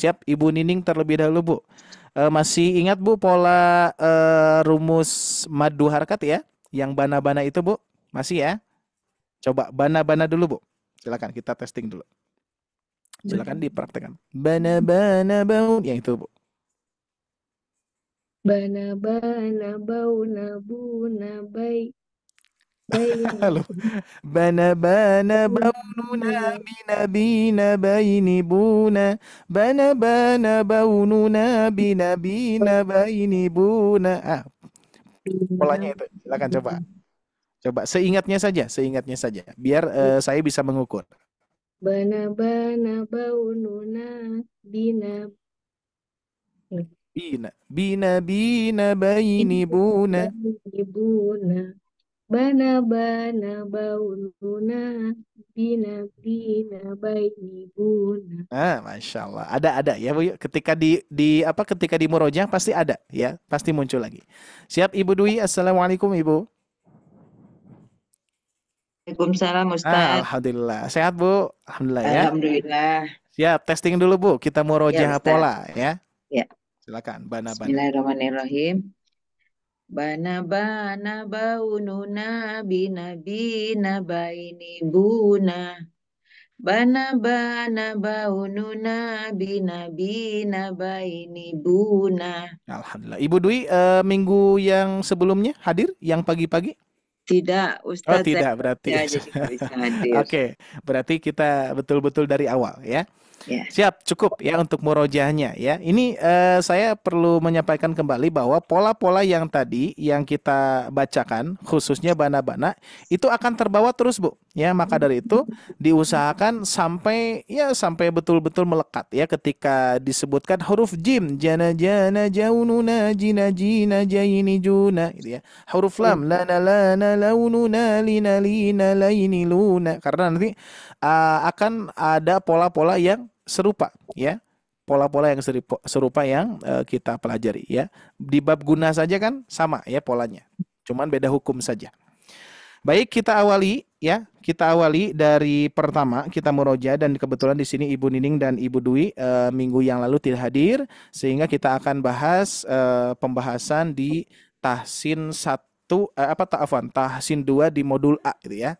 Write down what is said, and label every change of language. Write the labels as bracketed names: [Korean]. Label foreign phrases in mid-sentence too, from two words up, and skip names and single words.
[Indonesian] Siap, Ibu Nining terlebih dahulu Bu. Masih ingat Bu pola rumus madu harkat ya? Yang bana-bana itu Bu? Masih ya? Coba bana-bana dulu Bu. Silakan kita testing dulu. Silakan dipraktekkan. Bana-bana bau. Yang itu Bu. Bana-bana bauna buna baik. Halo. Bana-bana baununa binabina baini buna. Bana-bana baununa binabina baini buna. Polanya itu. Silakan coba. Coba seingatnya saja. Biar saya bisa mengukur. Bana-bana baununa bina. Bina baini buna. Buna. Bana-bana baununa bina baini buna. [Arabic] ما شاء الله. [Indonesian] Ada ya Bu. Ketika di murojaah pasti ada ya, pasti muncul lagi. Siap Ibu Dwi. Assalamualaikum Ibu. Waalaikumsalam Ustaz. Alhamdulillah. Sehat Bu? Alhamdulillah ya. Alhamdulillah. Siap, testing dulu Bu. Kita murojaah Ustaz. pola ya. Ya. Silakan. Bana-bana. Bismillahirrahmanirrahim. Bana-bana baununa bina baini buna. Bana-bana baununa bina baini buna. Alhamdulillah. Ibu Dwi minggu yang sebelumnya hadir yang pagi-pagi? Tidak, Ustaz. Oh, tidak berarti. Ya, jadi nggak bisa hadir. Oke, berarti kita betul-betul dari awal ya. Ya. Siap, cukup ya untuk murojaahnya ya. Ini saya perlu menyampaikan kembali bahwa pola-pola yang tadi yang kita bacakan, khususnya bana-bana, itu akan terbawa terus Bu. Ya, maka dari itu diusahakan sampai betul-betul melekat ya ketika disebutkan huruf jim, jana jana jaununa jina jina jaini juna gitu ya. Huruf lam, lana lana laununa lina lina laini luna. Karena nanti akan ada pola-pola yang serupa ya. Pola-pola yang serupa yang kita pelajari ya. Di bab guna saja kan sama ya polanya. Cuman beda hukum saja. Baik, kita awali ya. Kita awali dari pertama, kita muroja, dan kebetulan di sini Ibu Nining dan Ibu Dwi minggu yang lalu tidak hadir, sehingga kita akan bahas pembahasan di tahsin 1 tahsin 2 di modul A gitu ya.